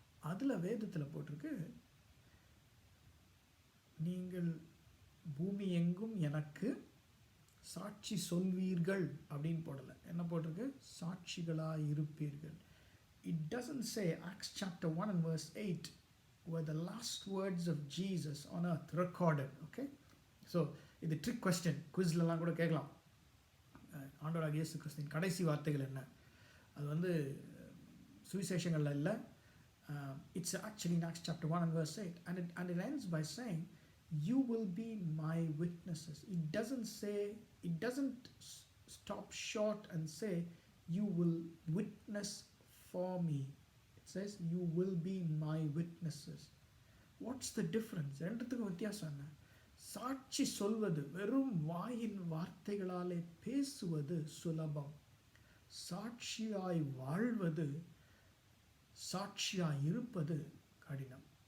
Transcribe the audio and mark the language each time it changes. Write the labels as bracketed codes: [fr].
[ta] அதில் வேதத்தில் போட்டிருக்கு, நீங்கள் பூமி எங்கும் எனக்கு சாட்சி சொல்வீர்கள் அப்படின்னு போடலை. என்ன போட்டிருக்கு? சாட்சிகளாக இருப்பீர்கள். [en] It doesn't say Acts chapter 1 and verse 8 were the last words of Jesus on earth recorded. [ta] Okay, so இது ட்ரிக் கொஸ்டின், குவிஸ்லலாம் கூட கேட்கலாம். ஆண்டவராகிய இயேசு கிறிஸ்துவின் கடைசி வார்த்தைகள் என்ன? அது வந்து சுவிசேஷங்களில் இல்லை. [en] It's actually in Acts chapter 1 and verse 8, and it ends by saying, you will be my witnesses. It doesn't stop short and say you will witness for me. It says you will be my witnesses. What's the difference? [ta] ரெண்டுத்துக்கும் வித்தியாசம் என்ன? சாட்சி சொல்வது, வெறும் வாயின் வார்த்தைகளாலே பேசுவது சுலபம். சாட்சியாய் வாழ்வது, சாட்சியாய் இருப்பது கடினம்.